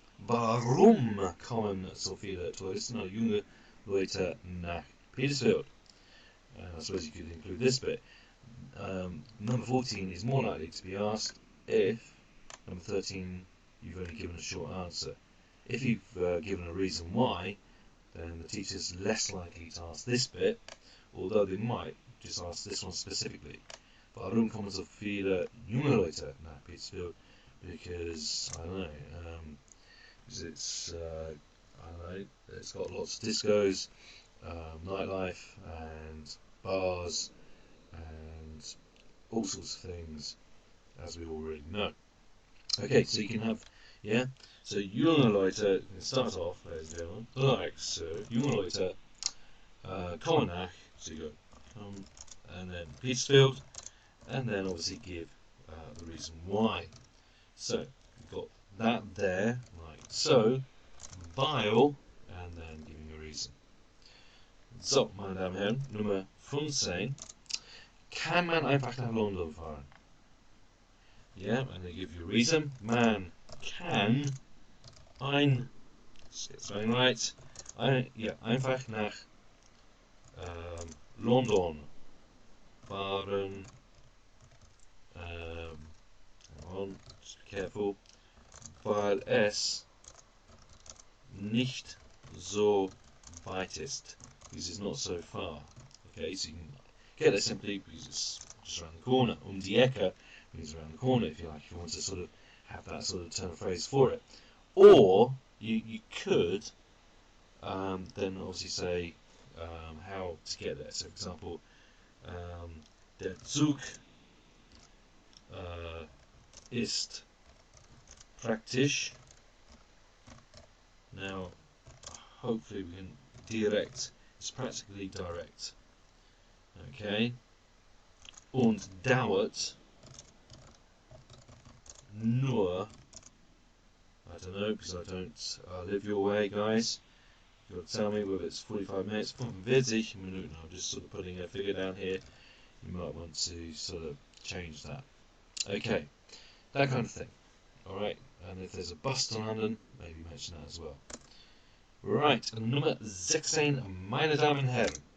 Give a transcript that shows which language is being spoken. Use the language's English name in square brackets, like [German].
[German] Warum kommen so viele Touristen oder junge Leute nach Petersfield? [English] I suppose you could include this bit. Number 14 is more likely to be asked if number 13 you've only given a short answer. If you've given a reason why, then the teacher's less likely to ask this bit, although they might just ask this one specifically. [German] Warum kommen so viele junge Leute nach Petersfield? [English] Because I don't know, because it's it's got lots of discos, nightlife, and bars, and all sorts of things, as we already know. Okay, so you can have, yeah. So [German] junge Leute [English] can start off, ladies and gentlemen, like so. [German] Junge Leute kommen nach, [English] so you go come, and then Petersfield, and then obviously give the reason why. So you've got that there, like so, weil, and then giving a reason. [German] So, meine Damen und Herren, Nummer 15. Kann man einfach nach London fahren? [English] Yeah, and they give you a reason. [German] Man kann [English] let's get spelling right. [German] Einfach nach London fahren. [English] Hang on, just be careful. [German] Weil es nicht so weit ist. [English] Because it's not so far. Okay, so you can get it simply because it's just around the corner. [German] Die Ecke [English] means around the corner, if you like, if you want to sort of have that sort of turn of phrase for it. Or you could then obviously say how to get there. So, for example, [German] der Zug ist praktisch. [English] Now, hopefully we can direct. It's practically direct. Okay. [German] Und dauert nur, [English] I don't know, because I don't live your way, guys. You've got to tell me whether it's 45 minutes, [German] 45 Minuten. [English] I'm just sort of putting a figure down here. You might want to sort of change that. Okay, that kind of thing. Alright, and if there's a bus to London, maybe mention that as well. [German] Right, Nummer 16, meine Damen und Herren.